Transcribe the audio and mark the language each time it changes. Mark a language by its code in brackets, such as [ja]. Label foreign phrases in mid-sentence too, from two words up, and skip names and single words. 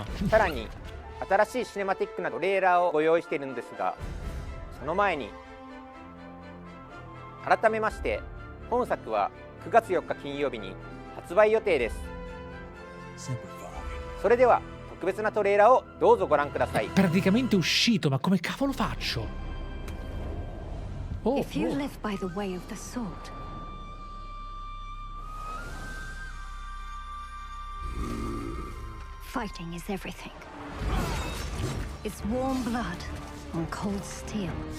[ja] さらに新しいシネマティックなトレーラーをご用意しているんですが、その前に改めまして本作は9月4日金曜日に発売予定です。それでは特別なトレーラーをどうぞご覧ください。 [it] Praticamente uscito, ma come cavolo faccio? Oh, [en] If you oh. live by the way of the sword, fighting is everything. It's warm blood on cold steel.